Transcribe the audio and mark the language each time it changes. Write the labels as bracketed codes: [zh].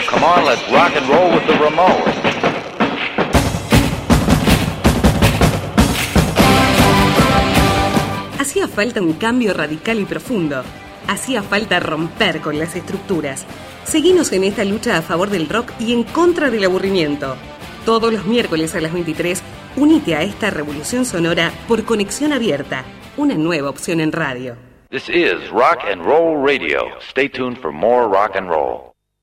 [en] Come on, let's rock and roll with the Ramones. [es] Hacía falta un cambio radical y profundo. Hacía falta romper con las estructuras. Seguinos en esta lucha a favor del rock y en contra del aburrimiento. Todos los miércoles a las 23, unite a esta revolución sonora por Conexión Abierta, una nueva opción en radio. [en] This is Rock and Roll Radio. Stay tuned for more rock and roll.